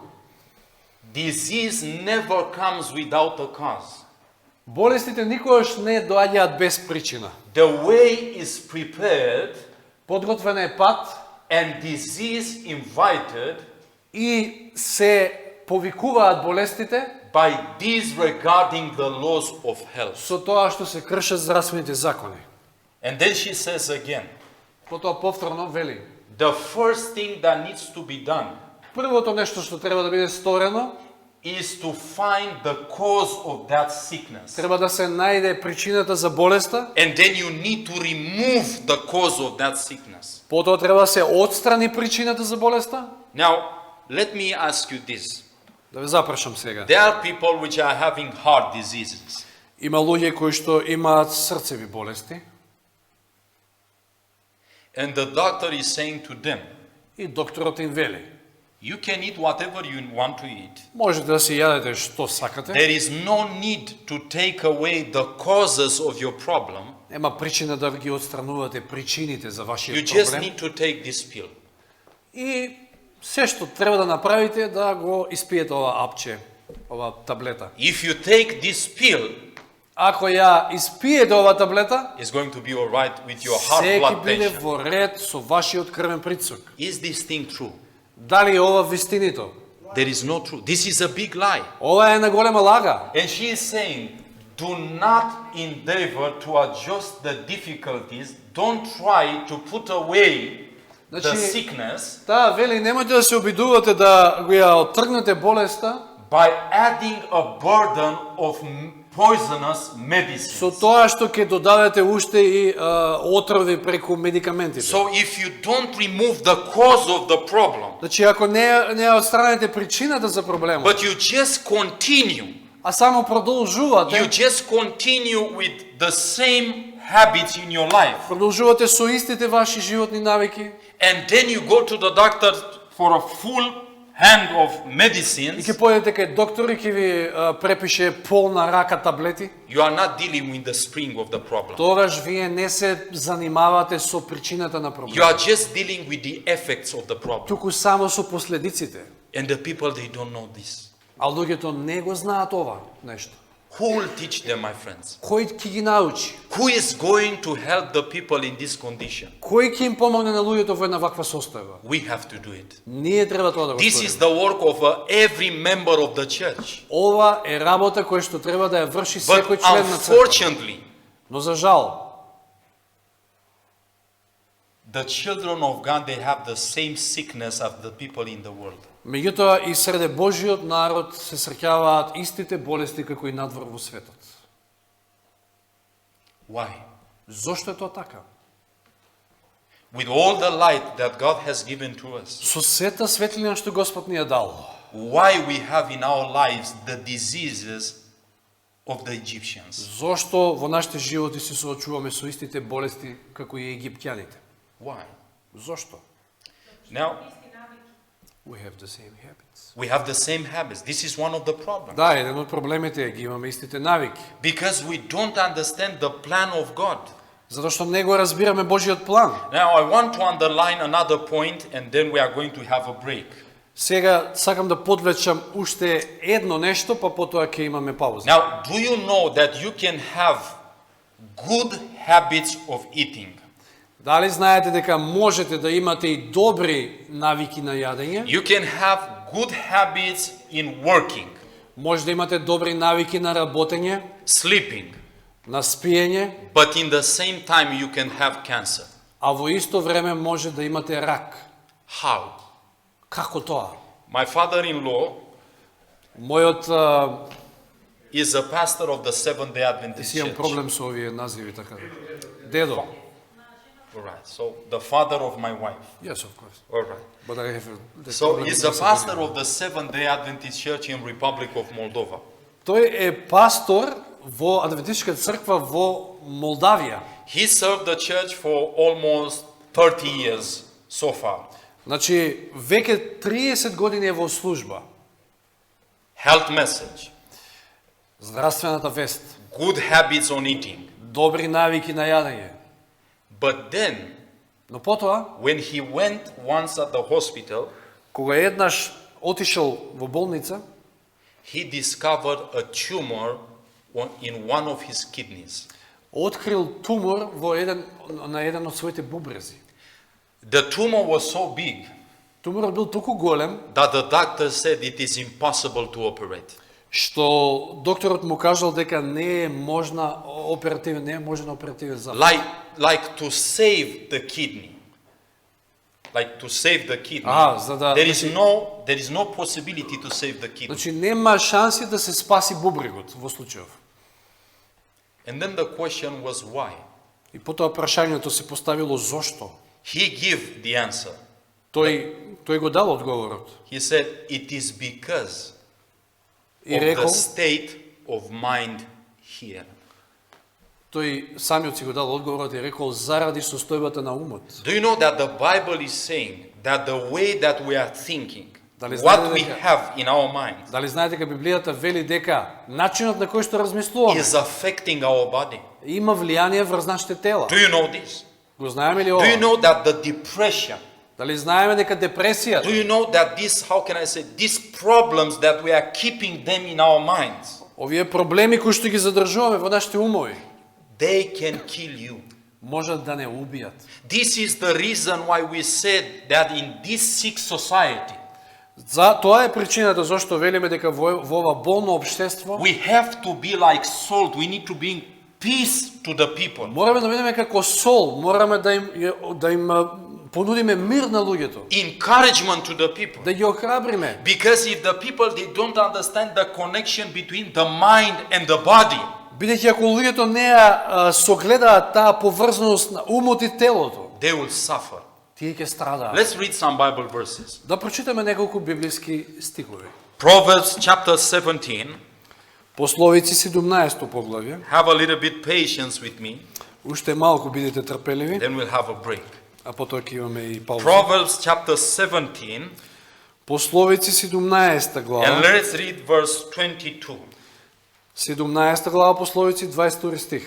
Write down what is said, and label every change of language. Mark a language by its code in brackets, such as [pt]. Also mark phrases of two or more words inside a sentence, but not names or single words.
[en] Disease never comes without a cause. [mk] Болестите никогаш не доаѓаат без причина. [en] The way is prepared [mk] Подготвен е пат [en] and disease invited [mk] и се повикуваат болестите [en] by disregarding the laws of health. [mk] со тоа што се кршат здравствените закони. [en] And then she says again, [mk] Потоа повторно вели: [en] the first thing that needs to be done [mk] првото нешто што треба да биде сторено, [en] is to find the cause of that sickness. [mk] треба да се најде причината за болеста, [en] And then you need to remove the cause of that sickness. [mk] потоа треба да се отстрани причината за болеста. [en] Now, let me ask you this. [mk] Да ве запрашам сега. [en] There are people which are having heart diseases. [mk] Има луѓе кои што имаат срцеви болести [en] And the doctor is saying to them, [mk] и докторот им вели: [en] you can eat whatever you want to eat. [mk] можете да си јадете што сакате, [en] There is no need to take away the causes of your problem. [mk] нема причина да ги отстранувате причините за [en] You [mk] вашиот [en] just [mk] проблем. [en] need to take this pill. [mk] И се што треба да направите е да го испиете ова апче, ова таблета. [en] If you take this pill, [mk] Ако ја испиете ова таблета, [en] it's going to be all right with your heart [mk] се ќе [en] blood [mk] биде [en] pressure. [mk] во ред со вашиот крвен притисок. [en] Is this thing true? [mk] Дали е ова вистинито? [en] There is no truth. This is a big lie. [mk] Ова е една голема лага. [en] And she is saying, do not endeavor to adjust the difficulties. Don't try to put away the [mk] Значи, [en] sickness [mk] таа вели, немојте да се обидувате да го ја оттргнете болеста [en] by adding a burden of poisonous [mk] со [en] medicines. [mk] тоа што ќе додадете уште и отрови преку медикаментите. [en] So if you don't remove the cause of the problem, [mk] Значи, ако не отстраните причината за проблемот, [en] but you just continue, [mk] а само [en] you [mk] продолжувате, [en] just continue with the same habits in your life, [mk] продолжувате со истите ваши животни навики, [en] and then you go to the doctor for a full hand of [mk] и [en] medicines, [mk] ќе појдете кај доктор и ќе ви препише полна рака таблети, [en] you are not dealing with the spring of the problem. [mk] тогаш вие не се занимавате со причината на [en] You [mk] проблемот, [en] are just dealing with the effects of the problem. [mk] туку само со последиците. [en] And the people, they don't know this. [mk] А луѓето не го знаат ова нешто. [en] Who will teach them, my friends? [mk] Кој ќе ги научи? [en] Who is going to help the people in this condition? [mk] Кој ќе им помогне на луѓето во една ваква состојба? [en] We have to do it. [mk] Ние треба тоа да го [en] This is [mk] сториме. [en] the work of every member of the church. [mk] Ова е работа која што треба да ја врши [en] But [mk] секој член на црква. [en] unfortunately, [mk] Но за жал, [en] the children of God, they have the same sickness as the people in the world. [mk] меѓутоа и среде Божиот народ се среќаваат истите болести како и надвор во светот. [en] Why? [mk] Зошто е тоа така? [en] With all the light that God has given to us, [mk] Со сета светлина што Господ ни ја дал, [en] why we have in our lives the diseases of the Egyptians? [mk] зошто во нашите животи се соочуваме со истите болести како и египтјаните? [en] Why? [mk] Зошто? [en] Now, We have the same habits. we have the same habits. This is one of the problems. [mk] Да, еден од проблемите е ги имаме истите навики. [en] Because we don't understand the plan of God. [mk] Затоа што не го разбираме Божиот план. [en] Now, I want to underline another point and then we are going to have a break. [mk] Сега сакам да подвлечам уште едно нешто, па потоа ќе имаме пауза. [en] Now, do you know that you can have good habits of eating? [mk] Дали знаете дека можете да имате и добри навики на јадење? [en] You can have good habits in working, [mk] Може да имате добри навики на работење, [en] sleeping, [mk] на спиење, [en] but in the same time you can have cancer. [mk] а во исто време може да имате рак. [en] How? [mk] Како тоа? [en] My father-in-law [mk] Мојот [en] is a pastor of the Seventh-day Adventist [mk] си имам [en] Church. [mk] проблем со овие називи така. Дедо. [en] All right. So the father of my wife. Yes, of course. All right. But I have the So problem he's with a this pastor opinion. of the Seventh-day Adventist Church in Republic of Moldova. [mk] Тој е пастор во Адвентистичка црква во Молдавија. [en] He served the church for almost 30 years so far. [mk] Значи, веќе 30 години е во служба. [en] Health message, [mk] Здравствената вест, [en] good habits on eating. [mk] добри навики на јадење. [en] But then, [mk] Но потоа, [en] when he went once at the hospital, [mk] кога еднаш отишел во болница, [en] he discovered a tumor in one of his kidneys. [mk] открил тумор на еден од своите бубрези. [en] The tumor was so big [mk] Туморот бил толку голем, [en] that the doctor said it is impossible to operate. [mk] што докторот му кажал дека не е можна оперативен запад. [en] Like to save the kidney. Like to save the kidney. [mk] За да, [en] There is no possibility to save the kidney. [mk] значи нема шанси да се спаси бубрегот во случајов. [en] And then the question was why. [mk] И потоа прашањето се поставило зошто. [en] He gave the answer. [mk] Тој го дал одговорот. [en] He said it is because [mk] И [en] of the [mk] рекол, [en] state of mind here. [mk] тој самиот си го дал одговорот и рекол заради состојбата на умот. [en] Do you know that the Bible is saying that the way that we are thinking, [mk] Дали [en] what [mk] знаете [en] we [mk] дека- [en] have in our mind, [mk] Дали знаете дека Библијата вели дека начинот на кој што размислуваме [en] is affecting our body? [mk] има влијание врз нашите тела. [en] Do you know this? [mk] Го знаеме ли [en] Do you [mk] ова? [en] know that the depression, [mk] Дали знаеме дека [en] do [mk] депресијата, [en] you know that this, how can I say, these problems that we are keeping them in our minds, [mk] овие проблеми кои што ги задржуваме во нашите умови, [en] they can kill you. [mk] можат да не убијат. [en] This is the reason why we said that in this sick society, [mk] Тоа е причината зашто велиме дека во ова болно општество [en] we have to be like salt. We need to bring peace to the people. [mk] мораме да бидеме како сол, мораме да им понудиме мир на луѓето, [en] Encouragement to the people. [mk] да ги охрабриме. [en] Because if the people, they don't understand the connection between the mind and the body, [mk] Бидејќи ако луѓето не ја согледаат таа поврзаност на умот и телото, [en] they will suffer. [mk] тие ќе страдаат. [en] Let's read some Bible verses. [mk] Да прочитаме неколку библиски стихови. [en] Proverbs chapter 17. [mk] Пословици 17 поглавје. [en] Have a little bit patience with me, [mk] Уште малку бидете трпеливи, [en] then we'll have a break. [mk] а потоа ќе имаме и пауза. [en] Proverbs chapter 17, [mk] Пословици 17 [en] and [mk] глава. [en] let's read verse 22. [mk] 17 глава Пословици 22 стих.